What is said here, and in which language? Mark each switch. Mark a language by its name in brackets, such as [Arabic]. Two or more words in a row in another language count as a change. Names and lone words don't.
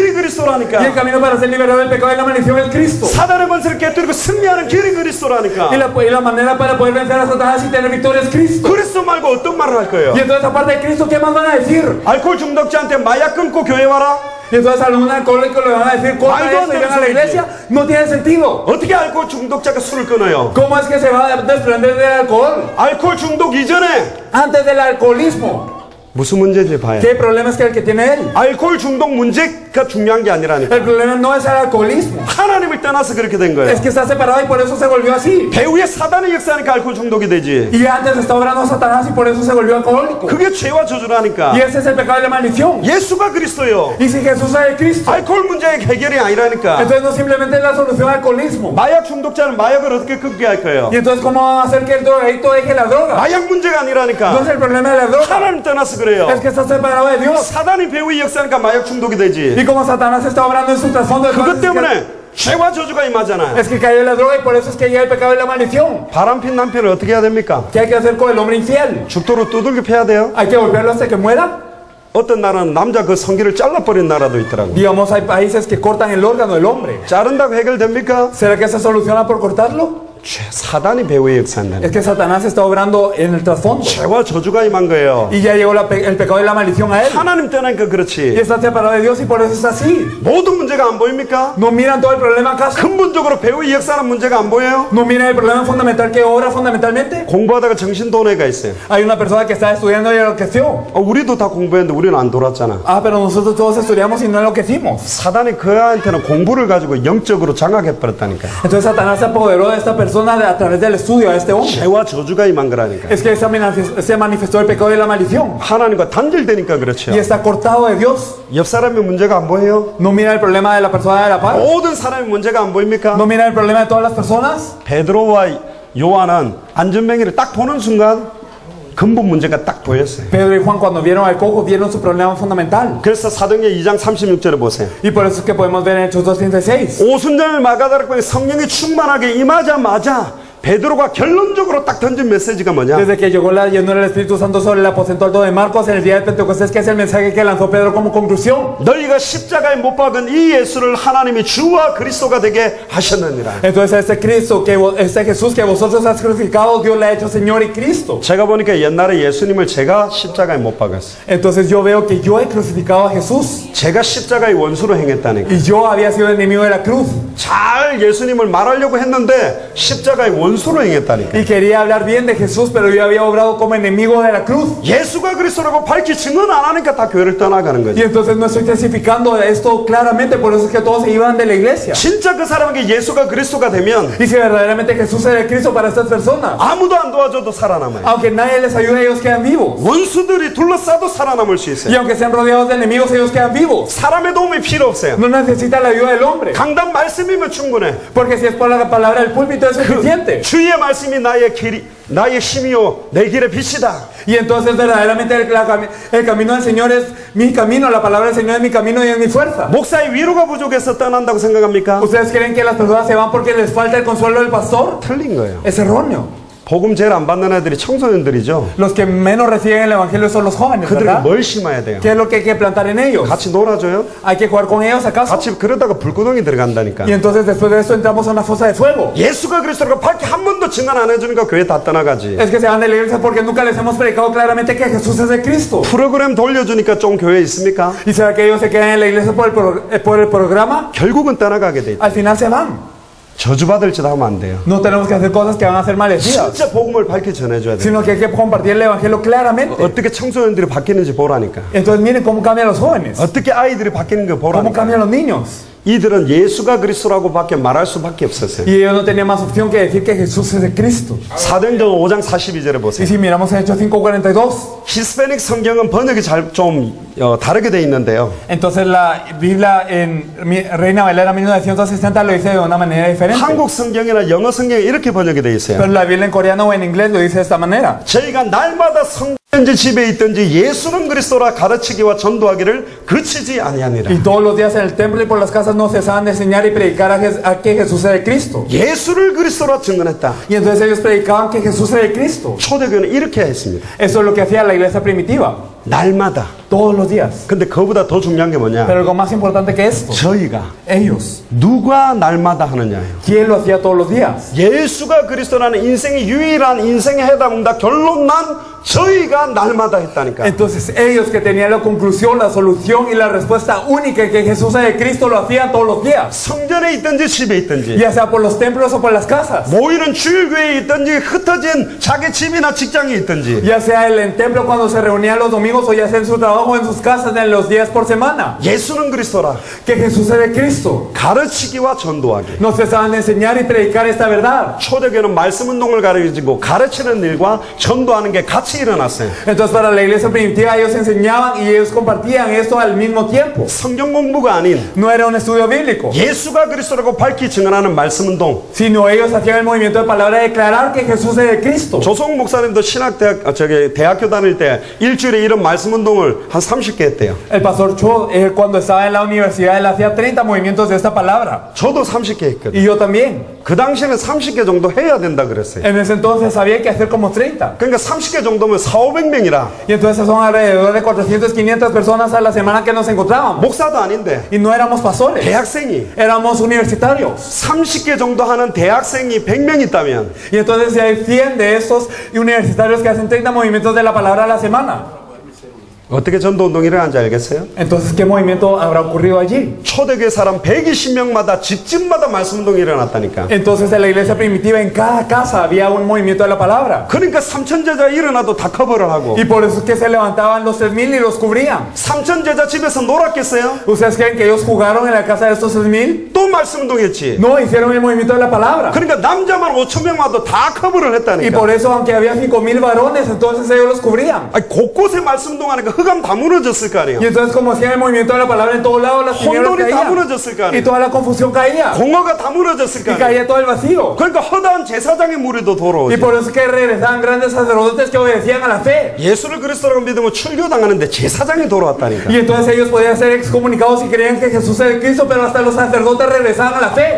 [Spanish] Y el [Korean] 그리스도라니까. [Spanish] camino para ser liberado del pecado y la maldición es Cristo. [Korean] 사단의 권세를 깨뜨리고 승리하는 길이 그리스도라니까. [Spanish] Y la manera para poder vencer a Satanás y tener victoria es Cristo. [Korean] 그리스도 말고 어떤 말을 할 거예요? [Spanish] Y entonces aparte de Cristo, ¿qué más van a decir? [Korean] 알코올 중독자한테 마약 끊고 교회 와라? [Spanish] Y entonces a algún alcohólico le van a decir, corta eso y ven a la iglesia. No tiene sentido. [Korean] 어떻게 알코올 중독자가 술을 끊어요? [Spanish] ¿Cómo es que se va a desprender del alcohol? [Korean] 알코올 중독 이전에 [Spanish] Antes del alcoholismo. [Korean] 무슨 문제인지 봐요. [Spanish] ¿Qué problema es que el que tiene él? [Korean] 알코올 중독 문제가 중요한 게 아니라니까. [Spanish] El problema no es el alcoholismo. [Korean] 하나님을 떠나서 그렇게 된 거예요. [Spanish] Es que está separado y por eso se volvió así. [Korean] 배후에 사단의 역사니까 알코올 중독이 되지. [Spanish] Y antes está obrando Satanás y por eso se volvió alcohólico. [Korean] 그게 죄와 저주라니까. [Spanish] Y ese es el pecado y la maldición. [Korean] 예수가 그리스도요. [Spanish] Y si Jesús es el Cristo, [Korean] 알코올 문제의 해결이 아니라니까. [Spanish] entonces no simplemente es la solución al alcoholismo. [Korean] 마약 중독자는 마약을 어떻게 끊게 할 거예요? [Spanish] Y entonces, ¿cómo va a hacer que el drogadicto deje la droga? [Korean] 마약 문제가 [Spanish] No [Korean] 아니라니까. [Spanish] es el problema de la droga. [Korean] 하나님 떠나서 그래요. [Spanish] Es que está separado de Dios. [Korean] 사단이 배후의 역사니까 마약 중독이 되지. [Spanish] Y como Satanás está obrando en su trasfondo, [Korean] 그것 [Spanish] entonces [Korean] 때문에 죄와 저주가 임하잖아. [Spanish] es que cayó en la droga y por eso es que llega el pecado y la maldición. [Korean] 바람핀 남편을 어떻게 해야 됩니까? [Spanish] ¿Qué hay que hacer con el hombre infiel? [Korean] 죽도록 두들겨 패야 돼요. [Spanish] ¿Hay que golpearlo hasta que muera? [Korean] 어떤 나라는 남자 그 성기를 잘라버린 나라도 있더라고. [Spanish] Digamos, hay países que cortan el órgano del hombre. [Korean] 자른다고 해결됩니까? [Spanish] ¿Será que se soluciona por cortarlo? [Korean] 사단이 배후의 역사인다. [Spanish] Es que Satanás está obrando en el trasfondo. [Korean] 죄와 저주가 임한 거예요. [Spanish] Y ya llegó el pecado y la maldición a él. [Korean] 하나님 떠나니까 [Spanish] Y [Korean] 그렇지. [Spanish] está separado de Dios y por eso es así. [Korean] 모든 문제가 안 보입니까? [Spanish] ¿No miran todo el problema acaso? [Korean] 근본적으로 배후의 역사는 문제가 안 보여요? [Spanish] ¿No miran el problema fundamental que obra fundamentalmente? [Korean] 공부하다가 정신도네가 있어요. [Spanish] Hay una persona que está estudiando y enloqueció. [Korean] 우리도 다 공부했는데 우리는 안 돌았잖아. [Spanish] Ah, pero nosotros todos estudiamos y no enloquecimos. [Korean] 사단이 그한테는 공부를 가지고 영적으로 장악해버렸다니까. [Spanish] Entonces Satanás se apoderó de esta persona a través del estudio a este hombre. [Korean] 죄와 저주가 임한 거라니까. [Spanish] Es que se manifestó el pecado y la maldición. [Korean] 하나님과 단절되니까 그렇죠. [Spanish] Y está cortado de Dios. [Korean] 옆 사람의 문제가 안 보여요? [Spanish] ¿No mira el problema de la persona de la par? [Korean] 모든 사람의 문제가 안 보입니까? [Spanish] ¿No mira el problema de todas las personas? [Korean] 베드로와 요한은 안전뱅이를 딱 보는 순간 근본 문제가 딱 보였어요. [Spanish] Pedro y Juan cuando vieron al cojo vieron su problema fundamental. [Korean] 그래서 사도행전 2장 36절에 보세요. [Spanish] Y por eso es que podemos ver en Hechos 2:36. [Korean] 오순절 마가다락방에 성령이 충만하게 임하자마자 베드로가 결론적으로 딱 던진 메시지가 뭐냐? [Spanish] Desde que llegó la llenura del Espíritu Santo sobre el aposento alto de Marcos en el día de Pentecostés, que es el mensaje que lanzó Pedro como conclusión. [Korean] 너희가 십자가에 못 박은 이 예수를 하나님이 주와 그리스도가 되게 하셨느니라. [Spanish] Entonces este Jesús que vosotros has crucificado, Dios le ha hecho Señor y Cristo. [Korean] 제가 보니까 옛날에 예수님을 제가 십자가에 못 박았어요. [Spanish] Entonces yo veo que yo he crucificado a Jesús. [Korean] 제가 십자가의 원수로 행했다니까. [Spanish] Y yo había sido enemigo de la cruz. [Korean] 잘 예수님을 말하려고 했는데 십자가의 원수로 행했다니까. [Spanish] Y quería hablar bien de Jesús, pero yo había obrado como enemigo de la cruz. [Korean] 예수가 그리스도라고 밝히 증언 안 하니까 다 교회를 떠나가는 [Spanish] Y [Korean] 거죠. [Spanish] entonces no estoy testificando esto claramente, por eso es que todos se iban de la iglesia. [Korean] 진짜 그 사람에게 예수가 그리스도가 되면 [Spanish] Y si verdaderamente Jesús era el Cristo para estas personas, [Korean] 아무도 안 도와줘도 살아남아요. [Spanish] aunque nadie les ayude, ellos quedan vivos. [Korean] 원수들이 둘러싸도 살아남을 수 [Spanish] Y [Korean] 있어요. [Spanish] aunque sean rodeados de enemigos, ellos quedan vivos. [Korean] 사람의 도움이 필요 없어요. [Spanish] No necesitan la ayuda del hombre, [Korean] 강단 말씀이면 충분해. [Spanish] porque si es por la palabra del púlpito es suficiente. [Korean] 주의 말씀이 나의 길이, 나의 힘이요 내 길의 빛이다. [Spanish] Y entonces verdaderamente el camino del Señor es mi camino, la palabra del Señor es mi camino y es mi fuerza. [Korean] 목사의 위로가 부족해서 떠난다고 생각합니까? [Spanish] ¿Ustedes creen que las personas se van porque les falta el consuelo del pastor? [Korean] 틀린 거예요. [Spanish] Es erróneo. [Korean] 복음 제일 안 받는 애들이 청소년들이죠. [Spanish] Los que menos reciben el evangelio son los jóvenes, [Korean] 그들에게 [Spanish] ¿verdad? [Korean] 뭘 심어야 돼요? [Spanish] ¿Qué es lo que hay que plantar en ellos? [Korean] 같이 놀아줘요? [Spanish] ¿Hay que jugar con ellos acaso? [Korean] 같이 그러다가 불구덩이 들어간다니까. [Spanish] Y entonces después de eso entramos a una fosa de fuego. [Korean] 예수가 그리스도라고 밝게 한 번도 증언 안 해주니까 교회 다 떠나가지. [Spanish] Es que se van de la iglesia porque nunca les hemos predicado claramente que Jesús es el Cristo. [Korean] 프로그램 돌려주니까 좀 교회에 있습니까? [Spanish] ¿Y será que ellos se quedan en la iglesia por el programa? [Korean] 결국은 떠나가게 돼 있다. [Spanish] Al final se van. [Korean] 저주받을 짓 하면 안 돼요. [Spanish] No tenemos que hacer cosas que van a ser maldecidas, [Korean] 진짜 복음을 밝게 전해줘야 돼요. [Spanish] sino que hay que compartir el evangelio claramente. [Korean] 어떻게 청소년들이 바뀌는지 보라니까. [Spanish] Entonces miren cómo cambian los jóvenes, [Korean] 어떻게 아이들이 바뀌는 거 [Spanish] cómo [Korean] 보라니까. [Spanish] cambian los niños. [Korean] 이들은 예수가 그리스도라고 밖에 말할 수밖에 없었어요. [Spanish] Y ellos no tenían más opción que decir que Jesús es el Cristo. [Korean] 사도행전 5장 42절에 [Spanish] Y [Korean] 보세요. [Spanish] si miramos en Hechos 5:42, [Korean] 히스패닉 성경은 번역이 좀 다르게 돼 있는데요. [Spanish] entonces la Biblia en Reina Valera 1960 lo dice de una manera diferente. [Korean] 한국 성경이나 영어 성경이 이렇게 번역이 돼 있어요. [Spanish] Pero la Biblia en coreano o en inglés lo dice de esta manera. [Korean] 저희가 날마다 성전지 집에 있든지 예수는 그리스도라 가르치기와 전도하기를 그치지 아니하니라. [Spanish] Y todos los días en el templo y por las casas no cesaban de enseñar y predicar a que Jesús es el Cristo. [Korean] 예수를 그리스도라 증언했다. [Spanish] Y entonces ellos predicaban que Jesús es el Cristo. [Korean] 초대교회는 이렇게 했습니다. [Spanish] Eso es lo que hacía la iglesia primitiva, [Korean] 날마다. [Spanish] todos los días. [Korean] 근데 그보다 더 중요한 게 뭐냐? [Spanish] Pero algo más importante que esto, [Korean] 저희가 [Spanish] ellos, [Korean] 누가 날마다 하느냐예요. [Spanish] ¿quién lo hacía todos los días? [Korean] 예수가 그리스도라는 인생의 유일한 인생의 해답응답 결론 난 저희가 날마다 했다니까. [Spanish] Entonces ellos que tenían la conclusión, la solución y la respuesta única que Jesús es el Cristo lo hacían todos los días. [Korean] 성전에 있든지 집에 있든지 [Spanish] Ya sea por los templos o por las casas. [Korean] 모이는 주일교회에 있든지 흩어진 자기 집이나 직장에 있든지 [Spanish] Ya sea en el templo cuando se reunían los domingos o ya sea en su trabajo o en sus casas en los días por semana. [Korean] 예수는 그리스도라 [Spanish] Que Jesús es el Cristo. [Korean] 가르치기와 전도하기. [Spanish] No cesaban de enseñar y predicar esta verdad. [Korean] 초대교회는 말씀 운동을 가르치고 가르치는 일과 전도하는 게 같이 일어났어요. [Spanish] Entonces para la iglesia primitiva ellos enseñaban y ellos compartían esto al mismo tiempo. [Korean] 성경 공부가 아닌 [Spanish] No era un estudio bíblico, [Korean] 예수가 그리스도라고 밝히 증언하는 말씀 운동. [Spanish] sino ellos hacían el movimiento de palabra de declarar que Jesús es el Cristo. [Korean] 조성 목사님도 대학교 다닐 때 일주일에 이런 말씀 운동을 한 30개 했대요. [Spanish] El pastor Cho, cuando estaba en la universidad, él hacía 30 movimientos de esta palabra. [Korean] 저도 30개 했거든요. [Spanish] Y yo también. [Korean] 그 당시에는 30개 정도 해야 된다 그랬어요. [Spanish] En ese entonces había que hacer como 30. [Korean] 그러니까 30개 정도면 4,500명이라 [Spanish] Y entonces son alrededor de 400, 500 personas a la semana que nos encontrábamos. [Korean] 목사도 아닌데 [Spanish] Y no éramos pastores, [Korean] 대학생이 [Spanish] éramos universitarios. [Korean] 30개 정도 하는 대학생이 100명 있다면 [Spanish] Y entonces si hay 100 de esos universitarios que hacen 30 movimientos de la palabra a la semana, [Korean] 어떻게 전도운동이 일어난지 알겠어요? [Spanish] entonces ¿qué movimiento habrá ocurrido allí? [Korean] 초대교회 사람 120명마다 집집마다 말씀운동이 일어났다니까. [Spanish] Entonces en la iglesia primitiva en cada casa había un movimiento de la palabra. [Korean] 그러니까 3,000제자 일어나도 다 커버를 하고 [Spanish] Y por eso es que se levantaban los 3,000 y los cubrían. [Korean] 3,000제자 집에서 놀았겠어요? [Spanish] ¿Ustedes creen que ellos jugaron en la casa de estos 3,000? [Korean] 또 말씀운동했지. [Spanish] No, hicieron el movimiento de la palabra. [Korean] 그러니까 남자만 5,000명 와도 다 커버를 [Spanish] Y [Korean] 했다니까. [Spanish] por eso, aunque había 5,000 varones, entonces ellos los cubrían. [Korean] 아니, 곳곳에 말씀운동하니까 흑암 다 무너졌을 거 아니에요. [Spanish] Y entonces, como hacían el movimiento de la palabra en todos lados, las tinieblas [Korean] 혼돈이 다 [Spanish] caían. [Korean] 무너졌을 거 [Spanish] Y [Korean] 아니에요. [Spanish] toda la confusión caía. [Korean] 공허가 다 무너졌을 거 [Spanish] Y [Korean] 아니에요. [Spanish] caía todo el vacío. [Korean] 그러니까 허다한 제사장의 무리도 [Spanish] Y [Korean] 돌아오지. [Spanish] por eso es que regresaban grandes sacerdotes que obedecían a la fe. [Korean] 예수를 그리스도라고 믿으면 출교당하는데 제사장이 돌아왔다니까. [Spanish] Y entonces ellos podían ser excomunicados y creían que Jesús era el Cristo, pero hasta los sacerdotes regresaban a la fe.